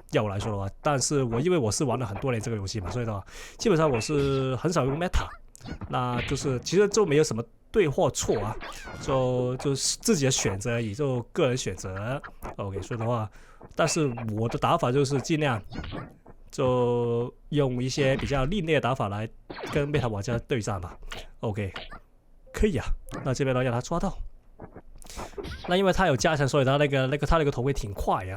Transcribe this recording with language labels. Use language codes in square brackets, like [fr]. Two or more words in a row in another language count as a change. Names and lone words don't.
[zh] 要我來說的話，但是因為我是玩了很多年這個遊戲嘛，所以的話，基本上我是很少用 meta， 那就是其實就沒有什麼對或錯啊，就是自己的選擇而已，就個人選擇。OK，所以的話，但是我的打法就是盡量就用一些比較另類的打法來跟 meta 玩家對戰吧。OK， 可以啊，那這邊呢讓他抓到。那因為他有加成，所以他那個頭盔挺快呀。